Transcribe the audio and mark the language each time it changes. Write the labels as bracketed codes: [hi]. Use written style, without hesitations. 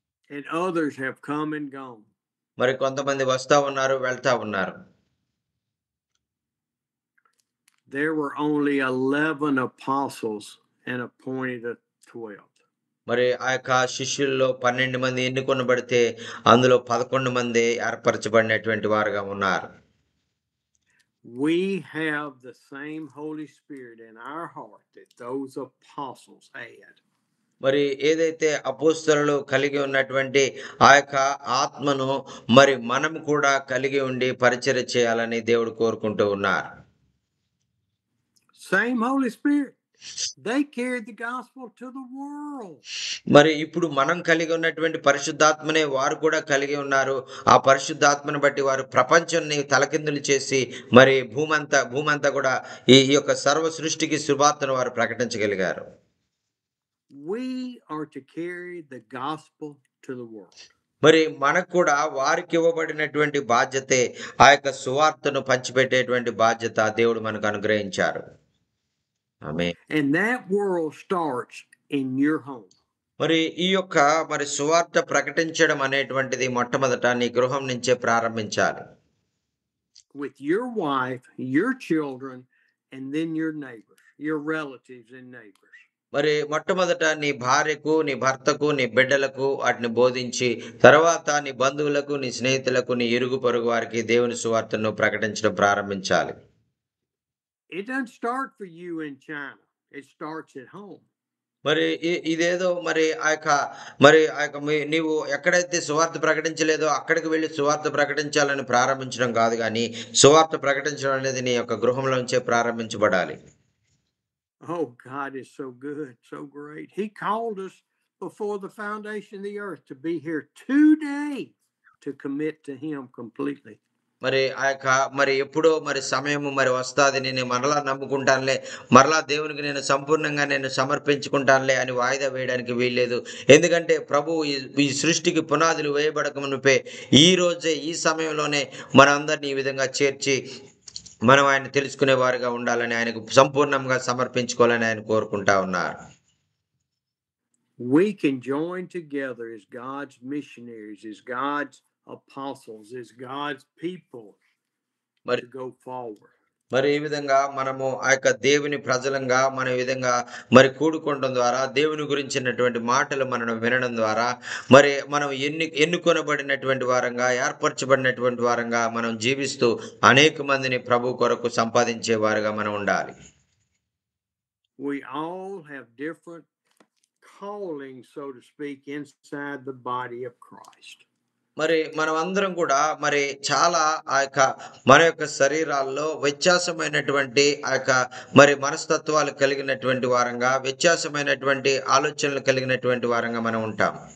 [en] And others have come and gone. [te] మరి కొంతమంది వస్తా ఉన్నారు, వెళ్తా ఉన్నారు. [en] There were only 11 apostles and appointed 12. [te] మరి ఆ యొక్క శిష్యుల్లో 12 మంది ఎన్నుకొనబడితే అందులో 11 మంది ఏర్పరచబడినటువంటి వారుగా ఉన్నారు. [en] We have the same Holy Spirit in our heart that those apostles had. [te] మరి ఏదైతే అపోస్తలులు కలిగి ఉన్నటువంటి ఆ యొక్క ఆత్మను మరి మనం కూడా కలిగి ఉండి పరిచర్య చేయాలని దేవుడు కోరుకుంటూ ఉన్నారు. [en] Same Holy Spirit. They carried the gospel to the world. [te] మరి ఇప్పుడు మనం కలిగి ఉన్నటువంటి పరిశుద్ధాత్మనే వారు కూడా కలిగి ఉన్నారు. ఆ పరిశుద్ధాత్మను బట్టి వారు ప్రపంచాన్ని తలకిందులు చేసి మరి భూమంతా కూడా ఈ యొక్క సర్వ సృష్టికి సువార్తను వారు ప్రకటించగలిగారు. [en] We are to carry the gospel to the world. [te] మరి మనకు కూడా వారికి ఇవ్వబడినటువంటి బాధ్యతే ఆ యొక్క సువార్తను పంచిపెట్టేటువంటి బాధ్యత దేవుడు మనకు అనుగ్రహించారు. ఆమేన్. [en] And that world starts in your home. [te] మరి ఈ యొక్క మరి సువార్త ప్రకటించడం అనేటువంటిది మొట్టమొదట నీ గృహం నుంచే ప్రారంభించాలి. [en] With your wife, your children, and then your neighbors, your relatives and neighbors. [te] మరి మొట్టమొదట నీ భార్యకు, నీ భర్తకు, నీ బిడ్డలకు వాటిని బోధించి తర్వాత నీ బంధువులకు, నీ స్నేహితులకు, నీ ఇరుగు పొరుగు వారికి దేవుని సువార్తను ప్రకటించడం ప్రారంభించాలి. [en] It doesn't start for you in China. It starts at home. [te] మరి ఇదేదో మరి ఆ యొక్క నీవు ఎక్కడైతే సువార్త ప్రకటించలేదో అక్కడికి వెళ్ళి సువార్త ప్రకటించాలని ప్రారంభించడం కాదు, కానీ సువార్త ప్రకటించడం అనేది నీ యొక్క గృహంలోంచే ప్రారంభించబడాలి. [en] Oh, God is so good, so great. He called us before the foundation of the earth to be here today to commit to Him completely. [te] మరి ఆ యొక్క మరి ఎప్పుడో మరి సమయము మరి వస్తాది, నేను మరలా నమ్ముకుంటానులే, మరలా దేవునికి నేను సంపూర్ణంగా నేను సమర్పించుకుంటానులే అని వాయిదా వేయడానికి వీల్లేదు. ఎందుకంటే ప్రభు ఈ సృష్టికి పునాదులు వేయబడక మునిపే ఈ రోజే ఈ సమయంలోనే మనందరినీ ఈ విధంగా చేర్చి మనం ఆయన తెలుసుకునే వారుగా ఉండాలని, ఆయనకు సంపూర్ణంగా సమర్పించుకోవాలని ఆయన కోరుకుంటా ఉన్నారు. [en] We can join together as God's missionaries, as God's apostles, as God's people to go forward. [te] మరి ఈ విధంగా మనము ఆ యొక్క దేవుని ప్రజలంగా మన విధంగా మరి కూడుకోవడం ద్వారా దేవుని గురించినటువంటి మాటలు మనం వినడం ద్వారా మరి మనం ఎన్నుకొనబడినటువంటి వారంగా, ఏర్పరచబడినటువంటి వారంగా మనం జీవిస్తూ అనేక మందిని ప్రభు కొరకు సంపాదించే వారుగా మనం ఉండాలి. [en] We all have different callings, so to speak, inside the body of Christ. [te] మరి మనం అందరం కూడా మరి చాలా ఆ యొక్క మన యొక్క శరీరాల్లో వ్యత్యాసమైనటువంటి ఆ యొక్క మరి మనస్తత్వాలు కలిగినటువంటి వారంగా, వ్యత్యాసమైనటువంటి ఆలోచనలు కలిగినటువంటి వారంగా మనం ఉంటాం.